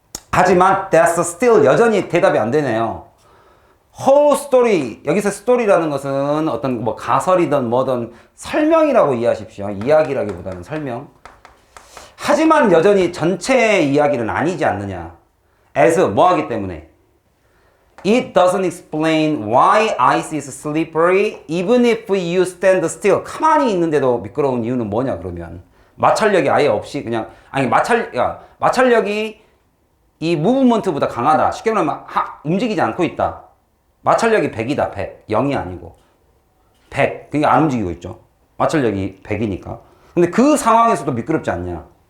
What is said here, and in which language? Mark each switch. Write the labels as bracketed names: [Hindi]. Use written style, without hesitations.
[Korean] 하지만 [English] that's still [Korean] 여전히 대답이 안 되네요. [English] whole story, [Korean] 여기서 story라는 것은 어떤 뭐 가설이든 뭐든 설명이라고 이해하십시오. 이야기라기보다는 설명. 하지만 여전히 전체의 이야기는 아니지 않느냐. [English] as [Korean] 뭐 하기 때문에 [English] it doesn't explain why ice is slippery even if you stand still. [Korean] 가만히 있는데도 미끄러운 이유는 뭐냐 그러면 마찰력이 아예 없이 그냥 마찰력이 이 무브먼트보다 강하다. 쉽게 말하면 움직이지 않고 있다. 마찰력이 100이다. 100. 0이 아니고 100. 그러니까 안 움직이고 있죠. 마찰력이 100이니까. 근데 그 상황에서도 미끄럽지 않냐.